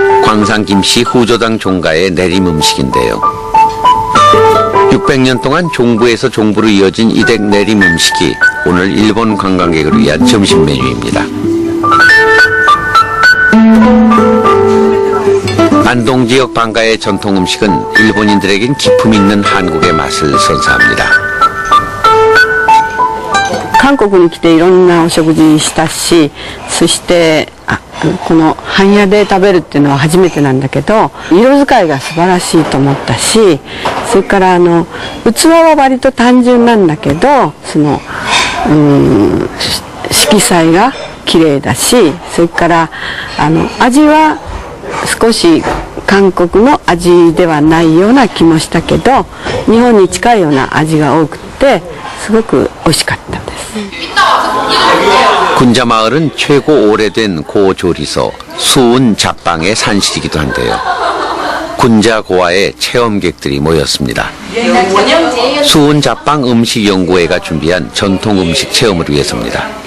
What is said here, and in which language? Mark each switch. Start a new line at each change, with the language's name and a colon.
Korean: 광산김씨 후조당 종가의 내림 음식인데요. 600년 동안 종부에서 종부로 이어진 이댁 내림 음식이 오늘 일본 관광객을 위한 점심 메뉴입니다. 안동 지역 방가의 전통 음식은 일본인들에겐 기품 있는 한국의 맛을 선사합니다.
Japanese: 韓国に来ていろんなお食事したし、そしてこの半屋で食べるっていうのは初めてなんだけど、色使いが素晴らしいと思ったし、それから器は割と単純なんだけど、色彩が綺麗だし、それから味は少し韓国の味ではないような気もしたけど、日本に近いような味が多くてすごく美味しかったです。
Korean: 군자마을은 최고 오래된 고조리소 수운 잡방의 산실이기도 한데요. 군자고아의 체험객들이 모였습니다. 수운 잡방 음식연구회가 준비한 전통 음식 체험을 위해서입니다.